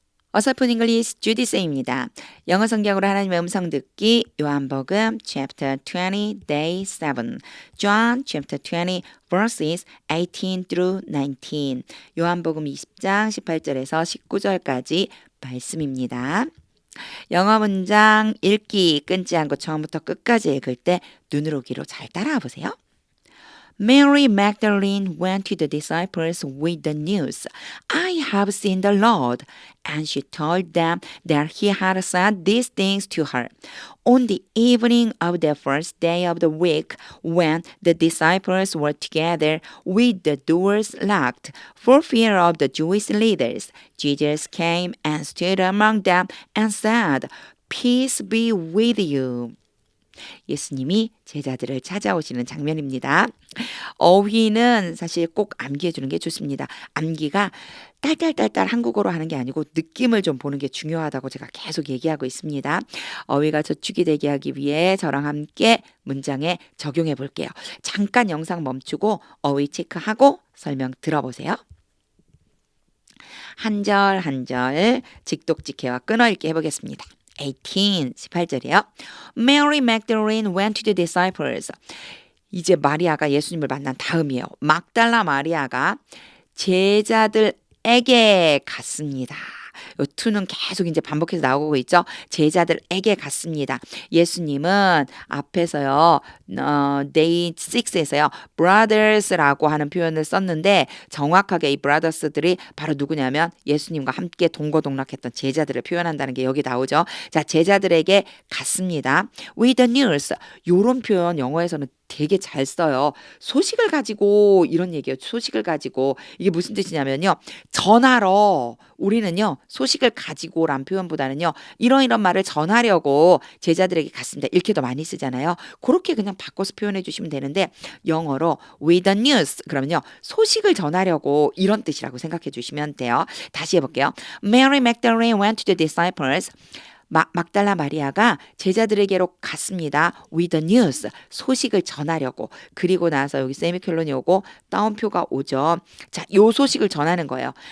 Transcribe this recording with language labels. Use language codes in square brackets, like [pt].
[ko] 어설픈 잉글리시 주디 쌤입니다. 영어 성경으로 하나님의 음성 듣기 요한복음 chapter 20 day 7 John chapter 20 verses 18 through 19 요한복음 20장 18절에서 19절까지 말씀입니다. 영어 문장 읽기 끊지 않고 처음부터 끝까지 읽을 때 눈으로 귀로 잘 따라와 보세요. [en] Mary Magdalene went to the disciples with the news, I have seen the Lord, and she told them that he had said these things to her. On the evening of the first day of the week, when the disciples were together with the doors locked for fear of the Jewish leaders, Jesus came and stood among them and said, Peace be with you. [ko] 예수님이 제자들을 찾아오시는 장면입니다. 어휘는 사실 꼭 암기해 주는 게 좋습니다. 암기가 딸딸딸딸 한국어로 하는 게 아니고 느낌을 좀 보는 게 중요하다고 제가 계속 얘기하고 있습니다. 어휘가 저축이 되게 하기 위해 저랑 함께 문장에 적용해 볼게요. 잠깐 영상 멈추고 어휘 체크하고 설명 들어보세요. 한 절 한 절 직독직해와 끊어읽기 해보겠습니다. 18절이요. [en] Mary Magdalene went to the disciples. [ko] 이제 마리아가 예수님을 만난 다음이에요. 막달라 마리아가 제자들에게 갔습니다. 요 to는 계속 이제 반복해서 나오고 있죠. 제자들에게 갔습니다. 예수님은 앞에서요, day 6에서요, brothers라고 하는 표현을 썼는데 정확하게 이 brothers들이 바로 누구냐면 예수님과 함께 동거동락했던 제자들을 표현한다는 게 여기 나오죠. 자, 제자들에게 갔습니다. [en] With the news. [ko] 요런 표현 영어에서는 되게 잘 써요. 소식을 가지고 이런 얘기예요. 소식을 가지고 이게 무슨 뜻이냐면요. 전하러 우리는요. 소식을 가지고란 표현보다는요. 이런 말을 전하려고 제자들에게 갔습니다. 이렇게 더 많이 쓰잖아요. 그렇게 그냥 바꿔서 표현해 주시면 되는데 영어로 with the news 그러면요. 소식을 전하려고 이런 뜻이라고 생각해 주시면 돼요. 다시 해볼게요. [en] Mary Magdalene went to the disciples. [ko] 막달라 마리아가 제자들에게로 갔습니다. [en] With the news. 소식을 전하려고. [ko] 그리고 나서 여기 세미콜론이 오고 따옴표가 오죠. 자, 요 소식을 전하는 거예요.